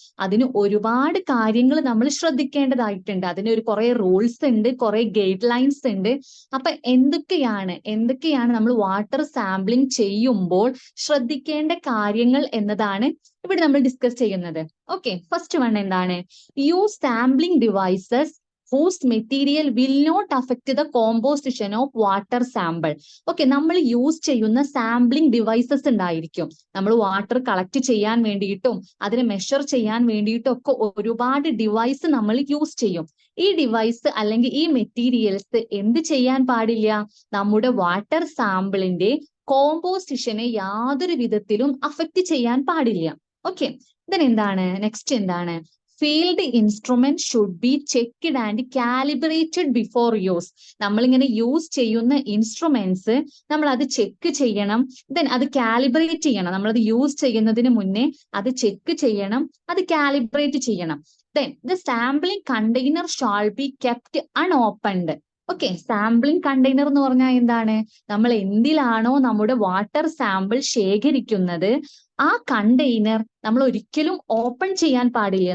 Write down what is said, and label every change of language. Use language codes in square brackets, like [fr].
[ml] അതിന് ഒരുപാട് കാര്യങ്ങൾ നമ്മൾ ശ്രദ്ധിക്കേണ്ടതായിട്ടുണ്ട്. അതിന് കുറെ റൂൾസ് ഉണ്ട്, കുറെ ഗൈഡ് ലൈൻസ് ഉണ്ട്. അപ്പൊ എന്തൊക്കെയാണ് നമ്മൾ വാട്ടർ സാമ്പിളിംഗ് ചെയ്യുമ്പോൾ ശ്രദ്ധിക്കേണ്ട കാര്യങ്ങൾ എന്നതാണ് ഇവിടെ നമ്മൾ ഡിസ്കസ് ചെയ്യുന്നത്. ഓക്കെ, ഫസ്റ്റ് വൺ എന്താണ്? [en] Use sampling devices whose material will not affect the composition of water sample. [ml] Okay, നമ്മൾ യൂസ് ചെയ്യുന്ന സാമ്പിളിംഗ് ഡിവൈസസ് ഉണ്ടായിരിക്കും. നമ്മൾ വാട്ടർ കളക്ട് ചെയ്യാൻ വേണ്ടിയിട്ടും അതിനെ മെഷർ ചെയ്യാൻ വേണ്ടിയിട്ടും ഒക്കെ ഒരുപാട് ഡിവൈസ് നമ്മൾ യൂസ് ചെയ്യും. ഈ ഡിവൈസ് അല്ലെങ്കിൽ ഈ മെറ്റീരിയൽസ് എന്ത് ചെയ്യാൻ പാടില്ല? നമ്മുടെ വാട്ടർ സാമ്പിളിന്റെ കോമ്പോസിഷനെ യാതൊരു വിധത്തിലും അഫക്റ്റ് ചെയ്യാൻ പാടില്ല. ഓക്കെ, then എന്താണ് നെക്സ്റ്റ്? എന്താണ്? [en] Field instrument should be checked and calibrated before use. [ml] നമ്മളിങ്ങനെ യൂസ് ചെയ്യുന്ന ഇൻസ്ട്രുമെന്റ്സ് നമ്മൾ അത് ചെക്ക് ചെയ്യണം, ദെൻ അത് കാലിബ്രേറ്റ് ചെയ്യണം. നമ്മളത് യൂസ് ചെയ്യുന്നതിന് മുന്നേ അത് ചെക്ക് ചെയ്യണം, അത് കാലിബ്രേറ്റ് ചെയ്യണം. [en] Then the sampling container shall be kept unopened. [ml] Okay, sampling container എന്ന് പറഞ്ഞാൽ എന്താണ്? നമ്മൾ എന്തിലാണോ നമ്മുടെ വാട്ടർ സാമ്പിൾ ശേഖരിക്കുന്നത് ആ കണ്ടെയ്നർ നമ്മൾ ഒരിക്കലും ഓപ്പൺ ചെയ്യാൻ പാടില്ല.